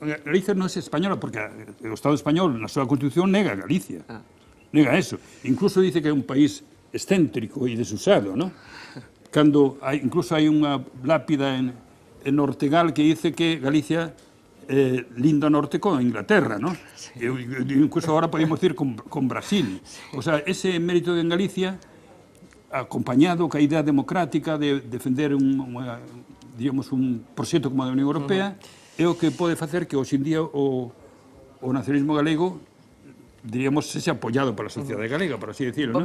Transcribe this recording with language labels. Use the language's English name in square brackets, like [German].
[Galician] Galicia non é española porque o Estado español, na súa Constitución, nega a Galicia. Nega eso. Incluso dice que é un país excéntrico e desusado, non? Cando incluso hai unha lápida en Ortegal que dice que Galicia linda norte con Inglaterra, ¿no? [Spanish] Sí. Incluso ahora podemos decir con Brasil. Sí. [Galician] O sea, ese mérito en Galicia, acompañado ca idea democrática de defender digamos, un proxecto como a da Unión Europea, é o que pode facer que hoxe en día o nacionalismo galego, diríamos, sexa apoiado pola sociedade galega, [Spanish] por así decirlo, [Galician] non?